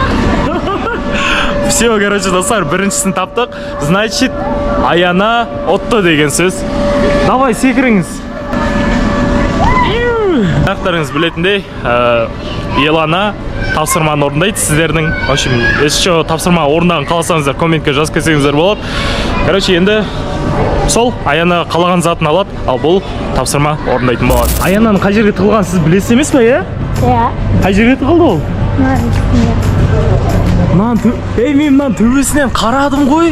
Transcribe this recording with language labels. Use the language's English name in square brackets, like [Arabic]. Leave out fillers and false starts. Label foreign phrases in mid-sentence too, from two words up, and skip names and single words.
[Russian] Все, короче, [Kazakh] достар, біріншісін таптық. Значит, Аяна отты деген сөз. Давай, секіріңіз. Ақтарыңыз білетіндей, Елана тапсырманы орындайды сіздердің. [Russian] В общем, еще [Kazakh] тапсырма орындағын қаласаңыздар, комментке жазып кетсеңіздер болады. Короче, енді сол Аяна қалаған затын алады, ал бұл тапсырма орындайтын болады. Аянаның қай жерге тығылған сіз білесіз емес пе, иә? Иә. Қай жерге тығылды ол? Ей, мен мынаның төбесінен қарадым ғой.